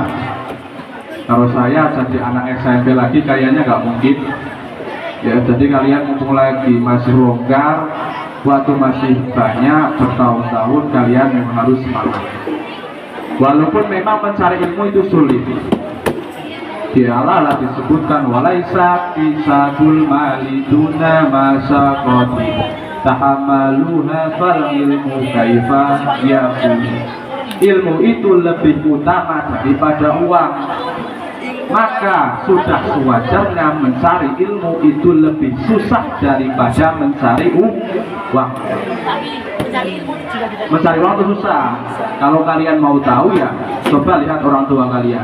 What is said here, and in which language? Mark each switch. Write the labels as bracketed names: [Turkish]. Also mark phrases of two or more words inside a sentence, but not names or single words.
[Indonesian] Kalau saya jadi anak SMP lagi kayaknya nggak mungkin ya, jadi kalian mumpung lagi masih longgar, waktu masih banyak, bertahun-tahun, kalian memang harus semangat. Walaupun memang mencari ilmu itu sulit, dialah disebutkan [Arabic] وليس اكتساب المال دون مشقة تحملها فالعلم كيف يكون. [Indonesian] Ilmu itu lebih utama daripada uang, maka sudah sewajarnya mencari ilmu itu lebih susah daripada mencari uang. Mencari uang itu susah. Kalau kalian mau tahu ya, coba lihat orang tua kalian.